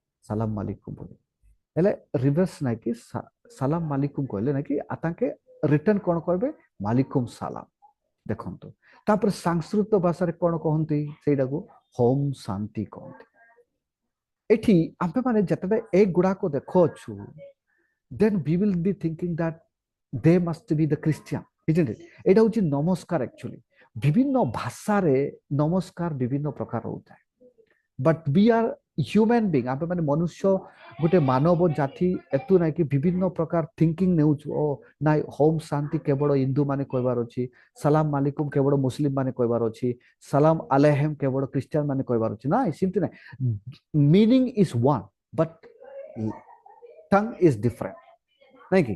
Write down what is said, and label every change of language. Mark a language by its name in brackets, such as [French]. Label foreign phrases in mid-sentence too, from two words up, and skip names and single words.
[Arabic] سلام عليكم [Odia] ବୋଲି ହେଲେ ରିଭର୍ସ ନାଇଁ କି [Arabic] سلام عليكم [Odia] କହିଲେ ନାଇଁ କି ତାଙ୍କେ ରିଟର୍ନ କ'ଣ କହିବେ? [Arabic] عليكم سلام. [Odia] ଦେଖନ୍ତୁ ତାପରେ ସାଂସ୍କୃତ ଭାଷାରେ କ'ଣ କହନ୍ତି? ସେଇଟାକୁ [Sanskrit] ॐ शान्ति [Odia] କହନ୍ତି। ଏଠି ଆମେମାନେ ଯେତେବେଳେ ଏଗୁଡ଼ାକ ଦେଖୁଅଛୁ, [English] then we will be thinking that they must be the Christian, isn't it? [Odia] ଏଇଟା ହେଉଛି ନମସ୍କାର। ଆକ୍ଚୁଆଲି ବିଭିନ୍ନ ଭାଷାରେ ନମସ୍କାର ବିଭିନ୍ନ ପ୍ରକାର ହଉଥାଏ, ବଟ୍ [English] we are human being, [Odia] ଆମେ ମାନେ ମନୁଷ୍ୟ, ଗୋଟେ ମାନବ ଜାତି, ଏତୁ ନାଇଁ କି ବିଭିନ୍ନ ପ୍ରକାର ଥିଙ୍କିଂ ନେଉଛୁ। ଓ ନାଇଁ [Sanskrit] ॐ शान्ति [Odia] କେବଳ ହିନ୍ଦୁ ମାନେ କହିବାର ଅଛି, [Arabic] سلام عليكم [Odia] କେବଳ ମୁସଲିମ ମାନେ କହିବାର ଅଛି, [Hebrew] שלום עליכם [Odia] କେବଳ ଖ୍ରୀଷ୍ଟିଆନ ମାନେ କହିବାର ଅଛି। ନାଇଁ, ସେମିତି ନାଇଁ। [English] meaning is one but tongue is different, [Odia] ନାଇଁ କି?